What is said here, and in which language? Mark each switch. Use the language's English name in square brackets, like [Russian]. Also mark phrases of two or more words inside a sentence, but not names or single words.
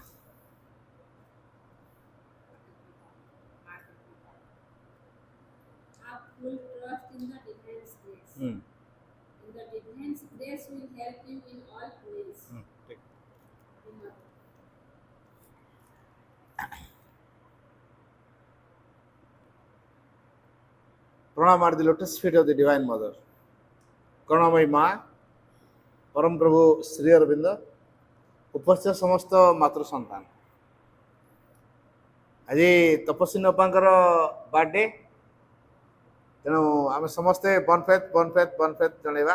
[English] Have full trust in the divine's grace. Hmm. In the divine's grace will help you in all ways. [Hindi] ठीक. [English] Enough. Pranam at the lotus feet of the Divine Mother. [Odia] କରୁଣାମୟୀ ମା ପରମ ପ୍ରଭୁ ଶ୍ରୀ ଅରବିନ୍ଦ ଉପସ୍ଥିତ ସମସ୍ତ ମାତୃ ସନ୍ତାନ, ଆଜି ତପସ୍ୱିନୀ ଅପାଙ୍କର ବାର୍ଥଡେ, ତେଣୁ ଆମେ ସମସ୍ତେ ବନଫେତ ଜଣେଇବା।